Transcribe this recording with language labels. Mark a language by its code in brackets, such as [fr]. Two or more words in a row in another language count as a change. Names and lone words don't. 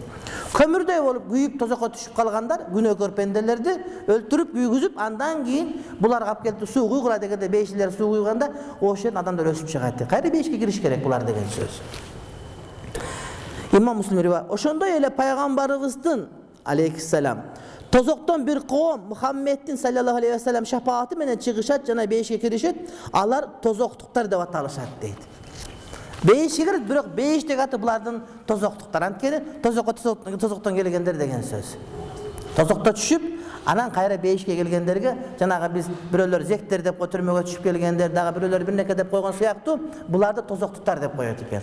[ky] Көмүрдөй болуп күйүп тозокко түшүп калгандар күнөөкөр пенделерди өлтүрүп күйгүзүп, андан кийин буларга алып келип суу куйгула дегенде бейишчилер суу куйганда ошол адамдар өсүп чыгат. Кайра бейишке кириш керек булар деген сөз. Имам Муслим риваят. Ошондой эле пайгамбарыбыздын алейхиссалам тозоктон бир коом Мухаммеддин [ar] صلى الله عليه وسلم [ky] шапааты менен чыгышат жана бейишке киришет. Алар тозоктуктар деп аталышат дейт. Бейишке кирет, бирок бейиштеги аты булардын тозоктуктар. Анткени тозоктон келгендер деген сөз. Тозокто түшүп, анан кайра бейишке келгендерге жанагы биз бирөөлөр зектер деп төрмөгө түшүп келгендер, дагы бирөөлөр бирнеке деп койгон сыяктуу, буларды тозоктуктар деп коет экен.